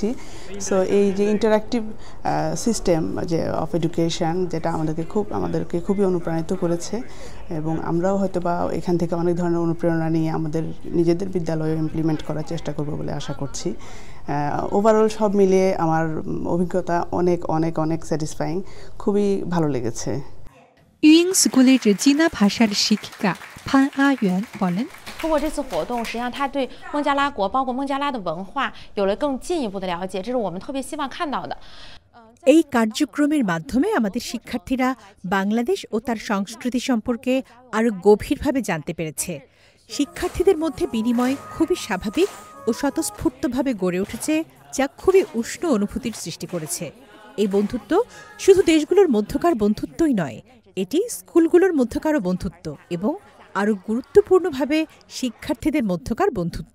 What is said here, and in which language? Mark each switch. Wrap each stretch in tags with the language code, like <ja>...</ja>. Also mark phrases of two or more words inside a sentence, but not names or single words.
<bn>সো এই যে</bn> <en>interactive system</en> <bn>যে</bn> <en>of education,</en> <bn>যেটা আমাদেরকে খুবই অনুপ্রাণিত করেছে এবং আমরাও হয়তো বা এখান থেকে অনেক ধরনের অনুপ্রেরণা নিয়ে আমাদের নিজেদের বিদ্যালয়ে ইমপ্লিমেন্ট করার চেষ্টা করব বলে আশা করছি। ওভারঅল সব মিলিয়ে আমার অভিজ্ঞতা অনেক অনেক অনেক স্যাটিসফাইং, খুবই ভালো লেগেছে। ইউইং স্কুলের চীনা ভাষার শিক্ষিকা ফান আয়ুয়ান বলেন,</bn> <zh>通过这次活动，实际上他对孟加拉国，包括孟加拉的文化，有了更进一步的了解，这是我们特别希望看到的。</zh> <bn>এই কার্যক্রমের মাধ্যমে আমাদের শিক্ষার্থীরা বাংলাদেশ ও তার সংস্কৃতি সম্পর্কে আরও গভীরভাবে জানতে পেরেছে। শিক্ষার্থীদের মধ্যে বিনিময় খুবই স্বাভাবিক ও স্বতঃস্ফূর্তভাবে গড়ে উঠেছে, যা খুবই উষ্ণ অনুভূতির সৃষ্টি করেছে। এই বন্ধুত্ব শুধু দেশগুলোর মধ্যকার বন্ধুত্বই নয়, এটি স্কুলগুলোর মধ্যকারও বন্ধুত্ব এবং আরও গুরুত্বপূর্ণভাবে শিক্ষার্থীদের মধ্যকার বন্ধুত্ব।</bn>